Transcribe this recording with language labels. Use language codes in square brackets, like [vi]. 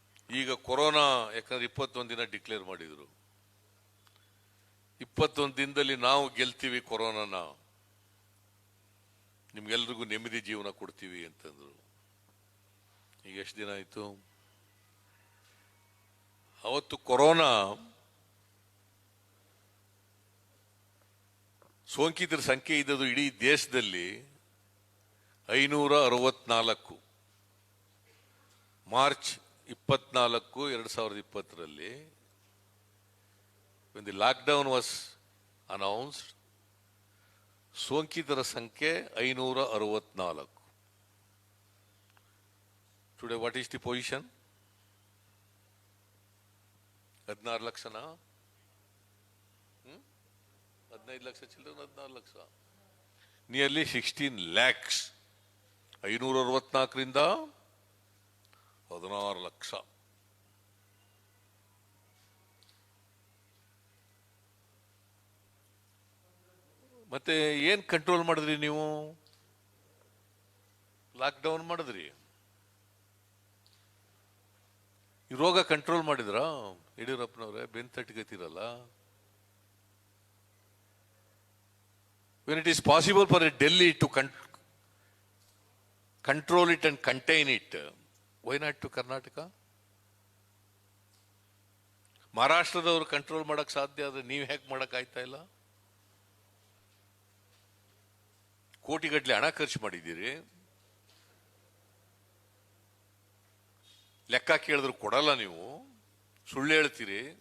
[kn] ಈಗ ಕೊರೋನಾ ಯಾಕಂದ್ರೆ 21 ದಿನ ಡಿಕ್ಲೇರ್ ಮಾಡಿದ್ರು. 21 ದಿನದಲ್ಲಿ ನಾವು ಗೆಲ್ತೀವಿ ಕೊರೋನಾನ, ನಿಮ್ಗೆಲ್ರಿಗೂ ನೆಮ್ಮದಿ ಜೀವನ ಕೊಡ್ತೀವಿ ಅಂತಂದ್ರು. ಈಗ ಎಷ್ಟು ದಿನ ಆಯ್ತು? ಅವತ್ತು ಕೊರೋನಾ ಸೋಂಕಿತರ ಸಂಖ್ಯೆ ಇದ್ದದ್ದು ಇಡೀ ದೇಶದಲ್ಲಿ 564. March 24, 2020ರಲ್ಲಿ [en] when the lockdown was announced, [kn] ಸೋಂಕಿತರ ಸಂಖ್ಯೆ 564. [en] Today what is the position? [kn] 16 ಲಕ್ಷನಾ? 15 lakh ಚಿಲ್ಲರೆ, 14 ಲಕ್ಷ, [en] Nearly 16 lakhs. [kn] 564ರಿಂದ 16 ಲಕ್ಷ. ಮತ್ತೆ ಏನ್ ಕಂಟ್ರೋಲ್ ಮಾಡಿದ್ರಿ ನೀವು? ಲಾಕ್ಡೌನ್ ಮಾಡಿದ್ರಿ. ಈ ರೋಗ ಕಂಟ್ರೋಲ್ ಮಾಡಿದ್ರ ಯಡಿಯೂರಪ್ಪನವ್ರೆ? ಬೆನ್ ತಟ್ಟಿಗತ್ತಿರಲ್ಲ. [en] When it is possible for a Delhi to control it and contain it, why not to Karnataka? [kn] ಮಹಾರಾಷ್ಟ್ರದವರು control ಮಾಡಕ್ ಸಾಧ್ಯ ಆದ್ರೆ ನೀವು ಹೇಗೆ ಮಾಡಕ್ ಆಯ್ತಾ ಇಲ್ಲ? ಕೋಟಿಗಟ್ಟಲೆ ಹಣ ಖರ್ಚು ಮಾಡಿದ್ದೀರಿ, ಲೆಕ್ಕ ಕೇಳಿದ್ರು ಕೊಡಲ್ಲ, ನೀವು ಸುಳ್ಳು ಹೇಳ್ತೀರಿ.